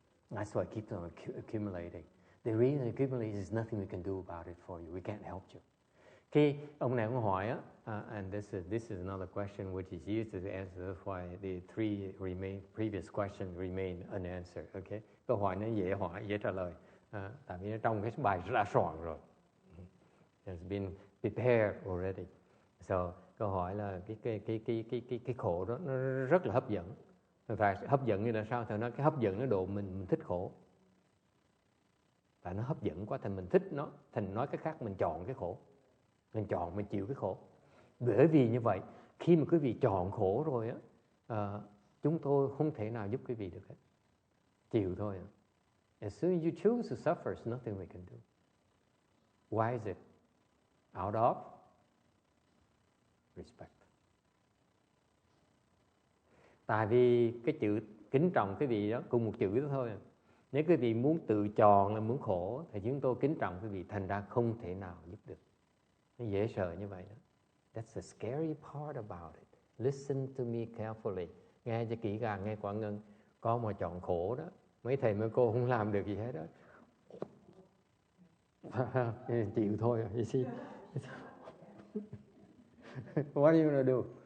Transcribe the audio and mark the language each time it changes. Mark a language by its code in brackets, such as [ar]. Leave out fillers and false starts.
[en] That's why it keeps on accumulating. The reason it accumulates is nothing we can do about it for you. We can't help you. [vi] Khi ông này ông hỏi á, [en] and this is another question which is used to answer. That's why the three previous questions remain unanswered. Okay? [vi] Câu hỏi nó dễ hỏi, dễ trả lời. Tại vì nó trong cái bài đã soạn rồi. [en] It's been prepared already. [vi] So câu hỏi là cái khổ đó nó rất là hấp dẫn. Và hấp dẫn như là sao? Thì nó cái hấp dẫn nó độ mình thích khổ. Và nó hấp dẫn quá thành mình thích nó, thành nói cái khác mình chọn cái khổ. Mình chọn, mình chịu cái khổ. Bởi vì như vậy, khi mà quý vị chọn khổ rồi á, chúng tôi không thể nào giúp quý vị được hết. Chịu thôi. [en] As soon as you choose to suffer, there's nothing we can do. Why is it? Out of respect. [vi] Tại vì cái chữ kính trọng quý vị đó, cùng một chữ đó thôi. Nếu quý vị muốn tự chọn là muốn khổ, thì chúng tôi kính trọng quý vị, thành ra không thể nào giúp được. Nó dễ sợ như vậy đó. [en] That's the scary part about it. Listen to me carefully. [vi] Nghe cho kỹ càng, nghe Quảng Ngân. Con mà chọn khổ đó, mấy thầy mấy cô không làm được gì hết đó. Chịu thôi. [en] You see? What are you gonna do?